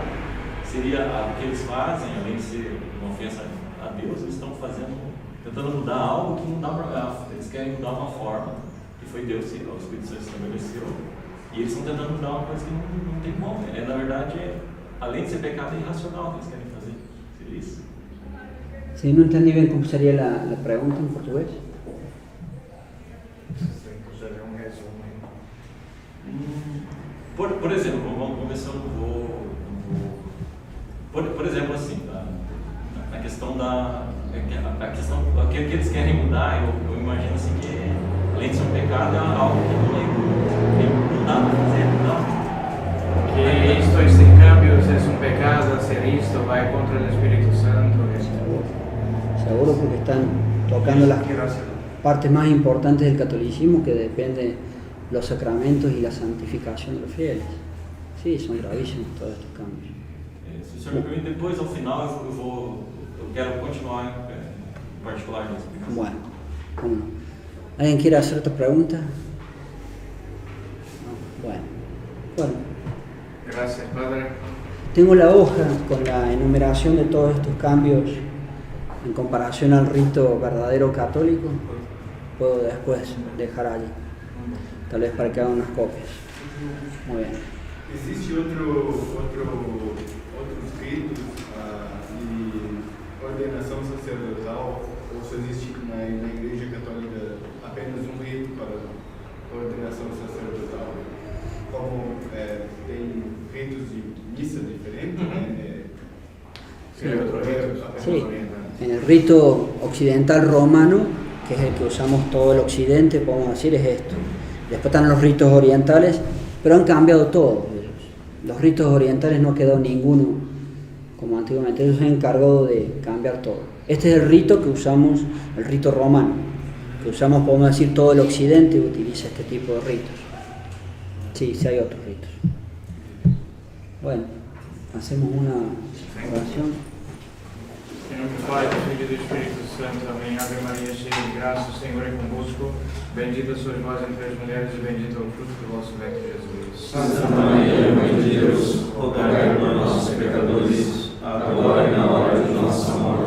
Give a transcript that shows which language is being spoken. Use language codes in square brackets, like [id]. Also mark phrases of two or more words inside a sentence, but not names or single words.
[pt] Seria o que eles fazem, além de ser uma ofensa a Deus, eles estão tentando mudar algo que não dá para. Eles querem mudar uma forma que foi Deus, o Espírito Santo estabeleceu, e eles estão tentando mudar uma coisa que não tem como. Na verdade, além de ser pecado, é irracional que eles querem fazer. Seria isso? [es] Sí, no entendí bien cómo sería la pregunta en portugués. [pt] Por exemplo, vamos ver se eu não vou. Por exemplo, assim, a questão o que eles querem mudar, eu imagino assim que, além de ser um pecado, é algo que não dá para fazer, não. [es] Que esto sin cambios es un pecado, hacer esto va contra el Espíritu Santo. Seguro, porque están tocando las partes más importantes del catolicismo, que depende los sacramentos y la santificación de los fieles. Sí, son gravísimos todos estos cambios. [pt] Se o senhor me permite, depois, ao final, eu quero continuar em particular nisso. [es] Bueno, ¿cómo no? ¿Alguien quiere hacer otra pregunta? No. Bueno. Gracias, Padre. Tengo la hoja con la enumeración de todos estos cambios en comparación al rito verdadero católico. Puedo después dejar allí, tal vez para que hagan unas copias. Muy bien. [pt] Existe outros ritos de ordenação sacerdotal, ou só existe na Igreja Católica apenas um rito para ordenação sacerdotal? Como tem ritos de missa diferentes, [es] Sí, en el rito occidental romano, que es el que usamos todo el occidente, podemos decir, es esto. Después están los ritos orientales, pero han cambiado todos ellos. Los ritos orientales no quedó ninguno como antiguamente, ellos se han encargado de cambiar todo. Este es el rito que usamos, el rito romano. que usamos, podemos decir, todo el occidente utiliza este tipo de ritos. Sí, sí hay otros ritos. Bueno, hacemos una oración. [pt] Em nome do Pai, do Filho e do Espírito Santo. Amém. Ave Maria, cheia de graça, o Senhor é convosco. Bendita sois vós entre as mulheres e bendito é o fruto do vosso ventre, Jesus. Santa Maria, Mãe de Deus, rogai por nós, pecadores, agora e na hora de nossa morte.